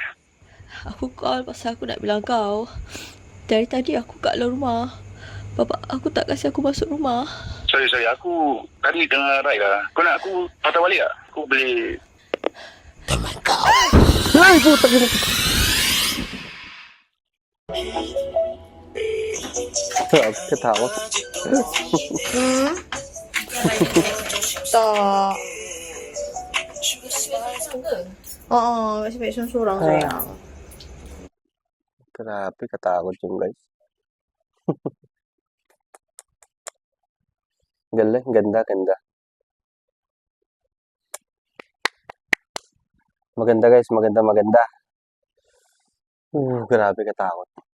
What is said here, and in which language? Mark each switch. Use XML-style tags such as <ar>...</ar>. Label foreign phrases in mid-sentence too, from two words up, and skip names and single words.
<ms>Aku call pasal aku nak bilang kau. Dari tadi aku kat dalam rumah. Bapak aku tak kasi aku masuk rumah. Sorry. Aku tadi tengah ride lah. Kau nak aku patah balik tak? Aku boleh...</ms> <tl>Ay, puta ka na. Katakot.</tl> <ms>Tak. Masih baik seorang sayang.</ms> <tl>Grabe, katakot yung guys. Galing, ganda. Maganda guys, maganda. Grabe katakot.</tl>